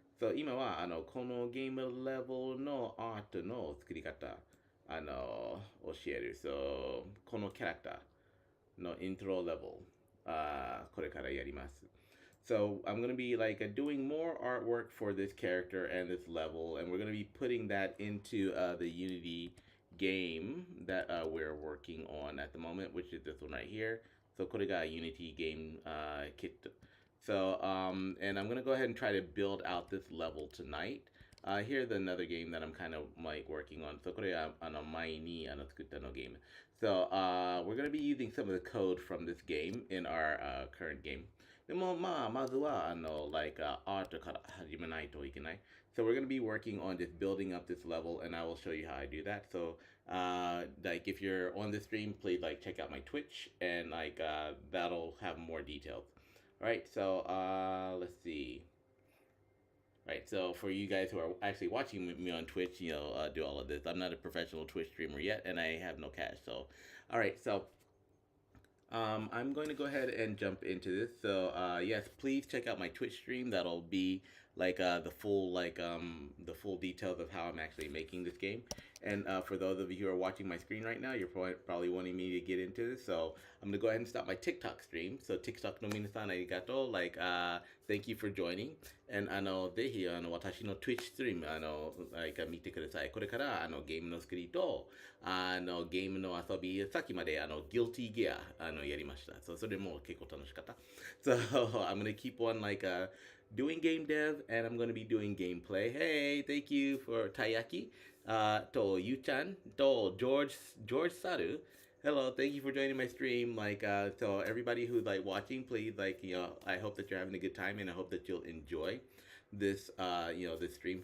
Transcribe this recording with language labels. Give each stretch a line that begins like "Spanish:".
Japanese: So 今はこのゲームレベルのアートの作り方教える。 So このキャラクターのイントロレベルこれからやります。
English: So I'm going to be like doing more artwork for this character and this level, and we're going to be putting that into the Unity game that we're working on at the moment, which is this one right here. So
Japanese: これが
English: Unity game kit. So and I'm going to go ahead and try to build out this level tonight. Here's another game that I'm kind of like working on.
Japanese: So これは前に作ったの game.
English: So we're going to be using some of the code from this game in our current game.
Japanese: でもまずはlike art から始めないといけない。
English: So we're going to be working on just building up this level, and I will show you how I do that. So like if you're on the stream, please like check out my Twitch, and like that'll have more details. All right, so let's see. Right, so for you guys who are actually watching me on Twitch, do all of this. I'm not a professional Twitch streamer yet, and I have no cash. So, all right, so I'm going to go ahead and jump into this. So yes, please check out my Twitch stream. That'll be like the full details of how I'm actually making this game. And for those of you who are watching my screen right now, you're probably wanting me to get into this. So I'm gonna go ahead and stop my TikTok stream. So TikTok
Japanese: no minasan arigato.
English: Like thank you for joining.
Japanese: And ぜひ私の Twitch ストリームlike 見てください。これからゲームの作りとゲームの遊び、さっきまでGuilty Gear やりました。 So それも結構楽しかった。
English: So I'm gonna keep on like doing game dev, and I'm going to be doing gameplay. Hey, thank you for Taiyaki, to Yu-chan, to George Saru. Hello, thank you for joining my stream. Like, so everybody who's like watching, please, like, I hope that you're having a good time, and I hope that you'll enjoy this, this stream.